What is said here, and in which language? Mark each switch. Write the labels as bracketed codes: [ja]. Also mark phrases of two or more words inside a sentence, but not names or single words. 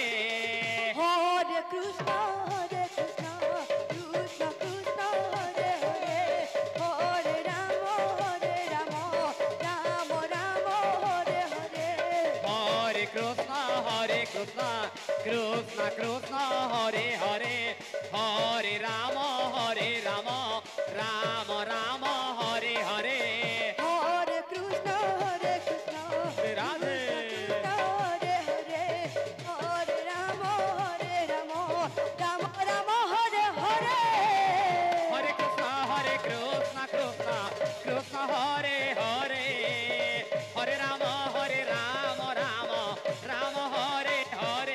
[sa] হরে কৃষ্ণ কৃষ্ণ কৃষ্ণ হরে হরে হরে রাম রাম রাম হরে হরে হরে কৃষ্ণ কৃষ্ণ কৃষ্ণ হরে হরে হরে রাম রাম রাম হরে হরে হরে কৃষ্ণ কৃষ্ণ রাধে হরে হরে হরে রাম রাম রাম হরে হরে হরে কৃষ্ণ কৃষ্ণ কৃষ্ণ হরে হরে হরে রাম রাম রাম হরে হরে